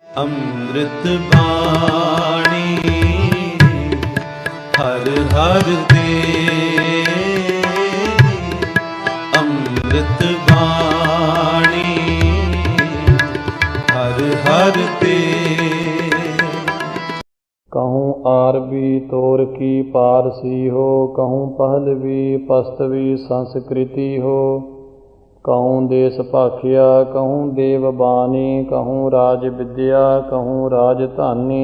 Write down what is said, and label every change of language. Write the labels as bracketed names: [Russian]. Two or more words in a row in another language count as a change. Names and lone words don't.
[Punjabi] ਅੰਮ੍ਰਿਤ ਬਾਣੀ ਹਰ ਹਰ ਦੇ, ਅੰਮ੍ਰਿਤ ਬਾਣੀ ਹਰ ਹਰ ਦੇ। [Braj] कहूँ आरबी तोर की पारसी हो, कहूँ पहलवी पस्तवी संस्कृति हो। कहूँ देश भाखिया कहूँ देवबानी, कहूँ राज विद्या कहूँ राजधानी।